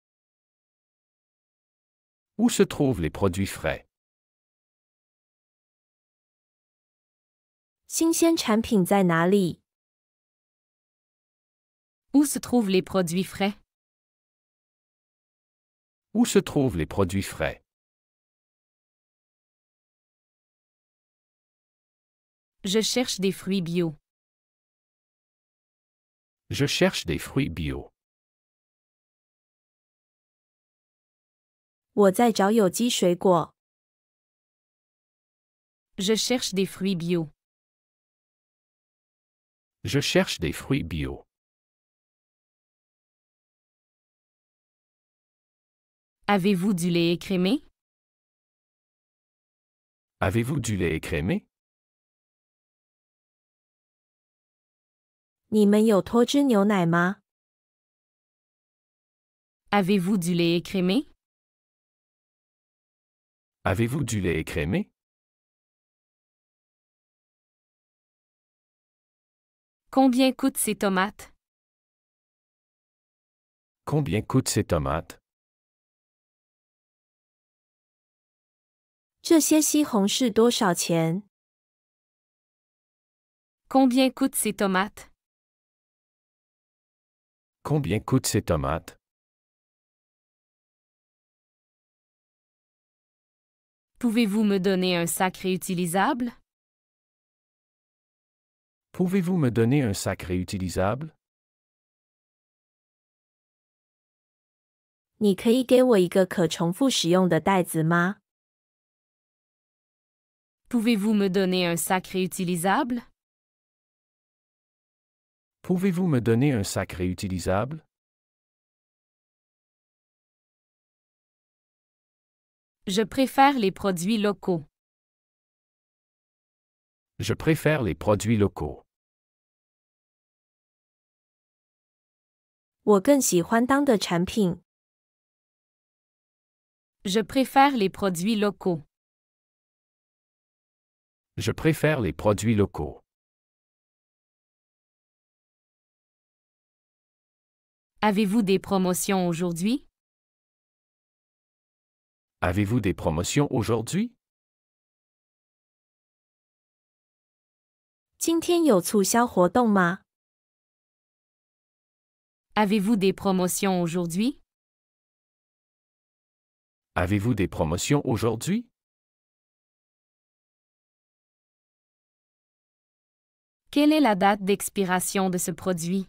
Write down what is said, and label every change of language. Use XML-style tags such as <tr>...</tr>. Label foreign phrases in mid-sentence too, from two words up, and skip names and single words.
<fr>Où se trouvent les produits frais?</fr> <zh>新鲜产品在哪里？</zh> <fr>Où se trouvent les produits frais? Où se trouvent les produits frais? Je cherche des fruits bio. Je cherche des fruits bio.</fr> <zh>我在找有机水果。</zh> <fr>Je cherche des fruits bio. Je cherche des fruits bio. Avez-vous du lait écrémé? Avez-vous du lait écrémé?</fr> <zh>你们有脱脂牛奶吗？</zh> <fr>Avez-vous du lait écrémé? Avez-vous du lait écrémé? Combien coûtent ces tomates? Combien coûtent ces tomates?</fr> <zh>这些西红柿多少钱？</zh> <fr>Combien coûtent ces tomates? Combien coûtent ces tomates? Pouvez-vous me donner un sac réutilisable? Pouvez-vous me donner un sac réutilisable?</fr> <zh>你可以给我一个可重复使用的袋子吗？</zh> <fr>Pouvez-vous me donner un sac réutilisable? Pouvez-vous me donner un sac réutilisable? Je préfère les produits locaux. Je préfère les produits locaux.</fr> <zh>我更喜欢当的产品。</zh> <fr>Je préfère les produits locaux. Je préfère les produits locaux. Avez-vous des promotions aujourd'hui? Avez-vous des promotions aujourd'hui?</fr> <zh>今天有促销活动吗？</zh> <fr>Avez-vous des promotions aujourd'hui? Avez-vous des promotions aujourd'hui? Quelle est la date d'expiration de ce produit?</fr>